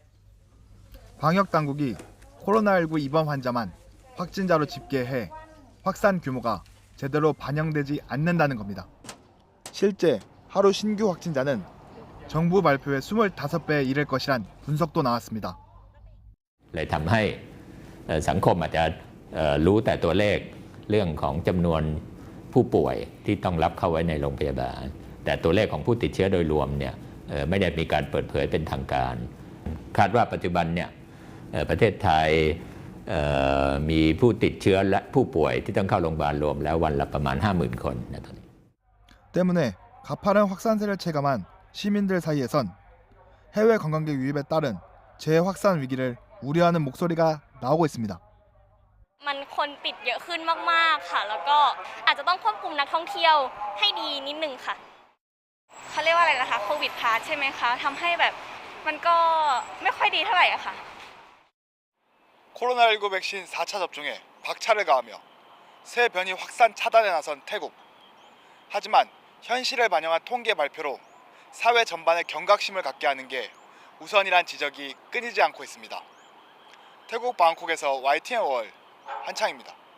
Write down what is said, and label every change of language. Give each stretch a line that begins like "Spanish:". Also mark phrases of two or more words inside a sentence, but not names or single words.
Korean: 방역당국이 코로나19 입원 환자만 확진자로 집계해 확산 규모가 제대로 반영되지 않는다는 겁니다. 실제 하루 신규 확진자는 정부 발표의 25배에 이를 것이란 분석도 나왔습니다.
Thai: เลยทำให้สังคมอาจจะรู้แต่ตัวเลขเรื่องของจำนวนผู้ป่วยที่ต้องรับเข้าไว้ในโรงพยาบาลแต่ตัวเลขของผู้ติดเชื้อโดยรวมเนี่ยไม่ได้มีการเปิดเผยเป็นทางการคาดว่าปัจจุบันเนี่ยประเทศไทยมีผู้ติดเชื้อและผู้ป่วยที่ต้องเข้าโรงพยาบาลรวมแล้ววันละประมาณ 50,000 คนนะตอนนี้
Korean: 때문에 가파른 확산세를 체감한 시민들 사이에선 해외 관광객 유입에 따른 재확산 위기를 우려하는 목소리가 나오고 있습니다.
Thai: มันคนติดเยอะขึ้นมากๆค่ะแล้วก็อาจจะต้องควบคุมนักท่องเที่ยวให้ดีนิดนึงค่ะเขาเรียกว่าอะไรนะคะโควิดพาสใช่ไหมคะทำให้แบบมันก็ไม่ค่อยดีเท่าไหร่อะค่ะ
Korean: 코로나19 백신 4차 접종에 박차를 가하며 새 변이 확산 차단에 나선 태국. 하지만 현실을 반영한 통계 발표로 사회 전반에 경각심을 갖게 하는 게 우선이란 지적이 끊이지 않고 있습니다. 태국 방콕에서 YTN 월 한창입니다.